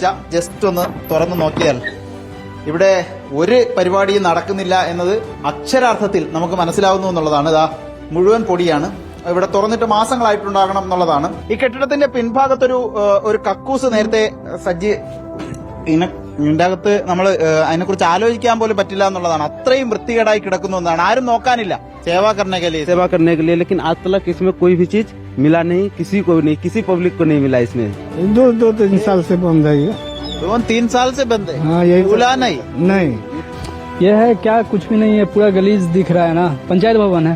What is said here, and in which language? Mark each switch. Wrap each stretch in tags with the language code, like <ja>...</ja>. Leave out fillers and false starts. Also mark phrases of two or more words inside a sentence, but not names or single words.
<ml>ജസ്റ്റ് ഒന്ന് തുറന്നു നോക്കിയാൽ ഇവിടെ ഒരു പരിപാടിയും നടക്കുന്നില്ല എന്നത് അക്ഷരാർത്ഥത്തിൽ നമുക്ക് മനസ്സിലാവുന്നു എന്നുള്ളതാണ്. ഇതാ മുഴുവൻ പൊടിയാണ്. ഇവിടെ തുറന്നിട്ട് മാസങ്ങളായിട്ടുണ്ടാകണം എന്നുള്ളതാണ്. ഈ കെട്ടിടത്തിന്റെ പിൻഭാഗത്തൊരു കക്കൂസ് നേരത്തെ ഇതിന്റെ അകത്ത് നമ്മൾ അതിനെക്കുറിച്ച് ആലോചിക്കാൻ പോലും പറ്റില്ല എന്നുള്ളതാണ്. അത്രയും വൃത്തികേടായി കിടക്കുന്നു എന്നാണ്. ആരും നോക്കാനില്ല.</ml> <hi>सेवा करने के लिए लेकिन आज तक इसमें कोई भी चीज मिला नहीं, किसी को नहीं, किसी पब्लिक को नहीं मिला इसमें। 2-3 साल से बंद है ये। 2-3 साल से बंद है। हाँ, यही खुला नहीं। ये है क्या? कुछ भी नहीं है, पूरा गलीज दिख रहा है ना। पंचायत भवन है।</hi>